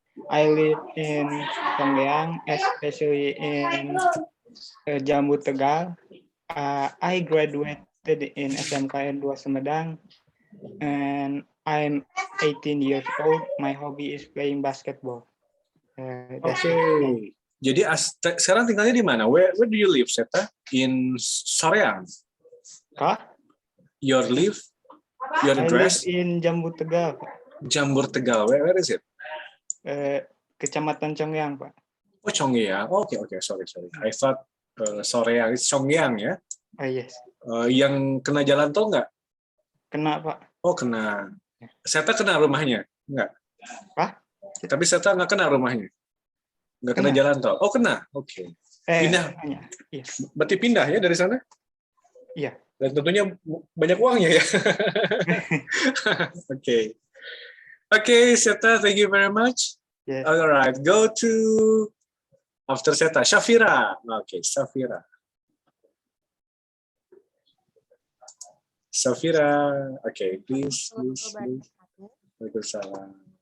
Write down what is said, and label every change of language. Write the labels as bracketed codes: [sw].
[en] I live in Songgyang, especially in Jambu Tegal. I graduated in SMKN 2 Sumedang, and I'm 18 years old. My hobby is playing basketball. Oke. [id] Jadi sekarang tinggalnya di mana? [en] Where do you live, Seta? In Soreang? Kah? Your address? I live in Jambu Tegal, Pak. Jambu Tegal. Where is it? [id] Kecamatan Congyang, Pak. [en] Oh, Congyang. Oke. Sorry. I thought Soreang. It's Congyang ya? Yes. [id] Yang kena jalan tol nggak? Kena, Pak. Oh, kena. Seta kena rumahnya? Nggak? Pak? Tapi Seta nggak kena rumahnya? Nggak kena jalan tol? Oh, kena. Oke. Pindah? Iya. Berarti pindah ya dari sana? Iya. Dan tentunya banyak uangnya ya? Oke. [en] Oke, Seta, thank you very much. Yes. Alright, go to after Seta, Shafira. Oke, Shafira. Okay, please. Waalaikumsalam.